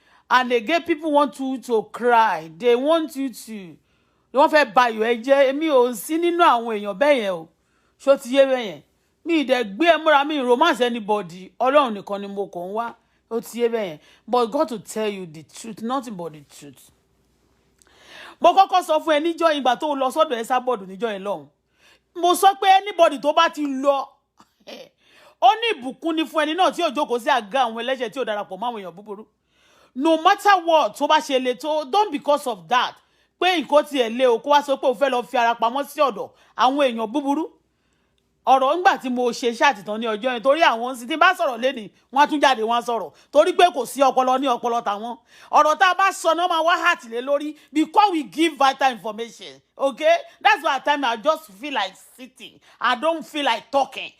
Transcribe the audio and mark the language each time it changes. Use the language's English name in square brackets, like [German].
[English] And again, people want you to cry. They want you to. [Yoruba] Wọ́n fẹ́ ba ayọ̀ ẹ jẹ́. Èmi ò sí nínú àwọn èèyàn bẹ́ẹ̀ yẹn o. Ṣó ti yé bẹ́ẹ̀ yẹn? Mi dẹ̀ gbé ẹ múra mi [English] romance anybody. [Yoruba] Ọlọ́run nìkan ni mo kàn wá. Ó ti yé bẹ́ẹ̀ yẹn. [English] But God to tell you the truth, nothing but the truth. [Yoruba] Mo kọ́kọ́ sọ fún ẹ níjọ́ ìgbà tó lọ sọ́dọ̀ Ẹsábọ̀dù níjọ́ yẹn lọ́hùn. Mo sọ pé anybody tó bá ti lọ ó ní ìbùkún ni fún ẹni náà tí ó jókòó sí àga àwọn ẹlẹ́ṣẹ̀ tí ó darapọ̀ mọ́ àwọn èèyàn búburú. [English] No matter what [Yoruba] tó bá ṣe le tó, [English] don't because of that [Yoruba] pé nǹkan tiẹ̀ le o kó wá sọ pé o fẹ́ lọ fi ara pamọ́ sí ọ̀dọ̀ àwọn èèyàn búburú. Ọ̀rọ̀ ńgbà tí mo ṣe ṣàtìtàn ní ọjọ́ yẹn torí àwọn sì tí bá sọ̀rọ̀ lẹ́nìí wọ́n á tún jáde wọ́n á sọ̀rọ̀ torí pé kò sí ọpọlọ ní ọpọlọ tàwọn. Ọ̀rọ̀ tá a bá sọ náà máa wá heart lé lórí [English] because we give vital information. Okay, that's why at times I just feel like sitting. I don't feel like talking.